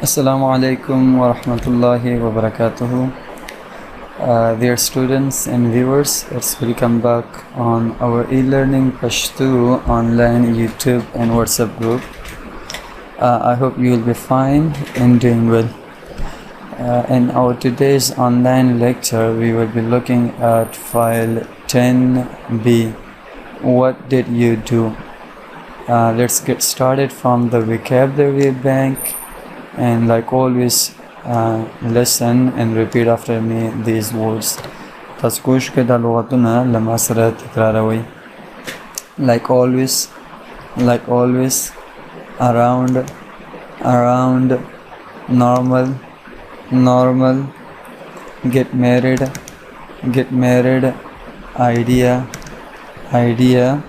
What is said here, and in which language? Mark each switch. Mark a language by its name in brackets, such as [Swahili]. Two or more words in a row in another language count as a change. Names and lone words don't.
[Arabic] Assalamu alaikum wa rahmatullahi wa barakatuhu. [English] Dear students and viewers, let's welcome back on our e-learning Pashto online YouTube and WhatsApp group. I hope you will be fine and doing well. In our today's online lecture, we will be looking at file 10b. What did you do? Let's get started from the vocabulary bank. And like always, listen and repeat after me these words. [Pashto] تاسو کوشش کړئ دا لغتونه له ما سره تکراروئ. [English] Like always, around, normal, get married, idea,